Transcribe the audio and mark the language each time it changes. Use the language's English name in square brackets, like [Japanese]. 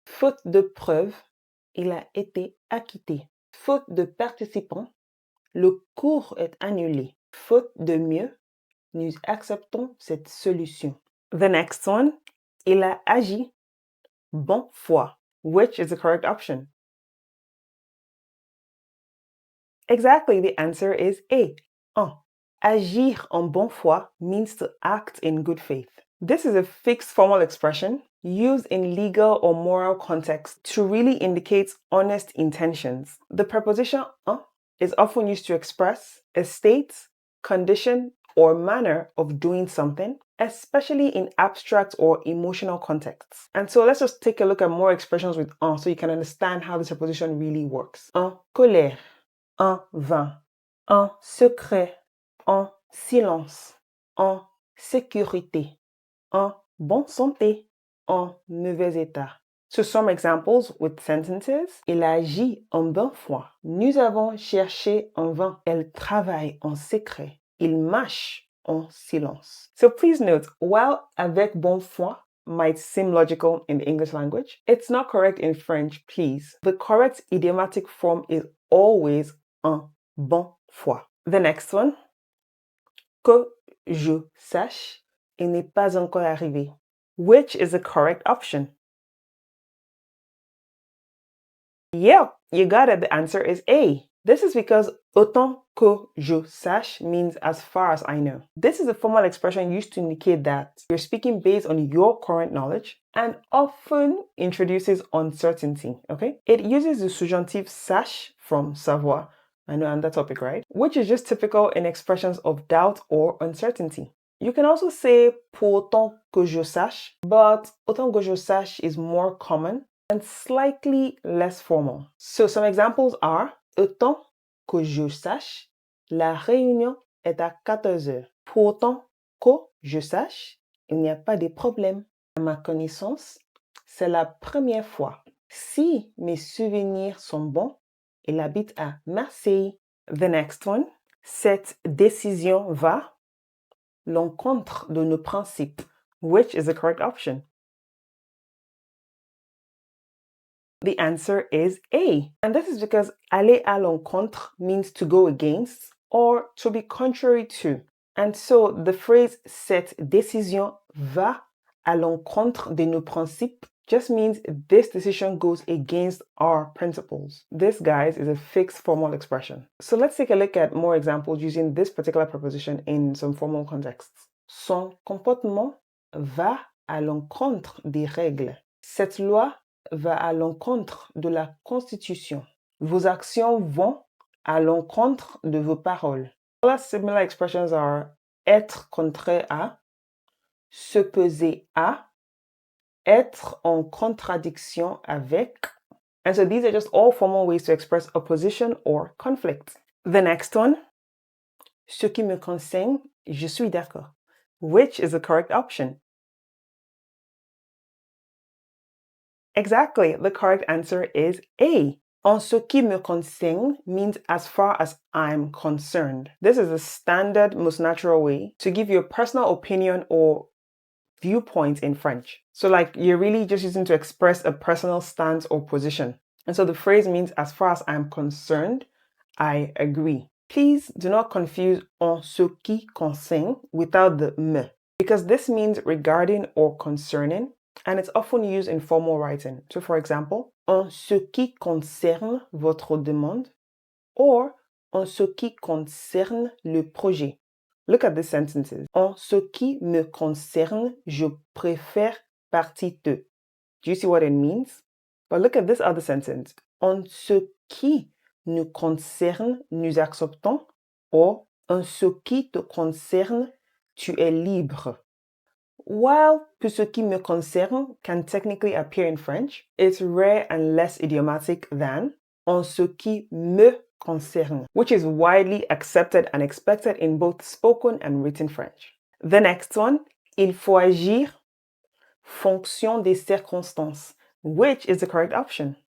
[French] Faute de preuve, il a été acquitté. Faute de participants, le cours est annulé. Faute de mieux, nous acceptons cette solution. [English] The next one, [French] il a agi bon foi. [English] Which is the correct option? Exactly, the answer is A. [French] Agir en bonne foi [English] means to act in good faith. This is a fixed formal expression used in legal or moral context to really indicate honest intentions. The preposition en is often used to express a state, condition, or manner of doing something, especially in abstract or emotional contexts. And so let's just take a look at more expressions with en so you can understand how this preposition really works. [French] En colère, en vain, en secret, en silence, en sécurité, en bonne santé, en mauvais état. [English] So some examples with sentences. [French] Il agit en bonne foi. Nous avons cherché en vain. Elle travaille en secret. Il marche en silence. [English] So please note, while [French] avec bonne foi [English] might seem logical in the English language, it's not correct in French, please. The correct idiomatic form is always [French] en bonne foi. [English] The next one. [French] Que je sache, il n'est pas encore arrivé. [English] Which is the correct option? Yeah, you got it. The answer is A. This is because [French] autant que je sache [English] means as far as I know. This is a formal expression used to indicate that you're speaking based on your current knowledge and often introduces uncertainty, okay? It uses the subjunctive sache from savoir. I know on that topic, right? Which is just typical in expressions of doubt or uncertainty. You can also say [French] pour autant que je sache, [English] but [French] autant que je sache [English] is more common and slightly less formal. So some examples are [French] autant que je sache, la réunion est à 14 heures. Pour autant que je sache, il n'y a pas de problème. À ma connaissance, c'est la première fois. Si mes souvenirs sont bons, il habite à Marseille. [English] The next one, [French] cette décision va l'encontre de nos principes. [English] Which is the correct option? The answer is A. And this is because [French] aller à l'encontre [English] means to go against or to be contrary to. And so the phrase [French] cette décision va à l'encontre de nos principes [English] just means this decision goes against our principles. This, guys, is a fixed formal expression. So let's take a look at more examples using this particular preposition in some formal contexts. [French] Son comportement va à l'encontre des règles. Cette loi va à l'encontre de la Constitution. Vos actions vont à l'encontre de vos paroles. [English] Other similar expressions are [French] être contraire à, se peser à, être en contradiction avec. [English] And so these are just all formal ways to express opposition or conflict. The next one, [French] ce qui me concerne, je suis d'accord. [English] Which is the correct option? Exactly, the correct answer is A. [French] En ce qui me concerne [English] means as far as I'm concerned. This is a standard, most natural way to give your personal opinion or viewpoint in French. So like you're really just using to express a personal stance or position. And so the phrase means as far as I'm concerned, I agree. Please do not confuse [French] en ce qui concerne [English] without the me, because this means regarding or concerning. and it's often used in formal writing. So for example, [French] en ce qui concerne votre demande, or en ce qui concerne le projet. [English] Look at these sentences. [French] En ce qui me concerne, je préfère partie 2. [English] Do you see what it means? But look at this other sentence. [French] En ce qui nous concerne, nous acceptons, or en ce qui te concerne, tu es libre. [English] While [French] pour ce qui me concerne [English] can technically appear in French, it's rare and less idiomatic than [French] en ce qui me concerne, [English] which is widely accepted and expected in both spoken and written French. The next one, [French] il faut agir fonction des circonstances, [English] which is the correct option.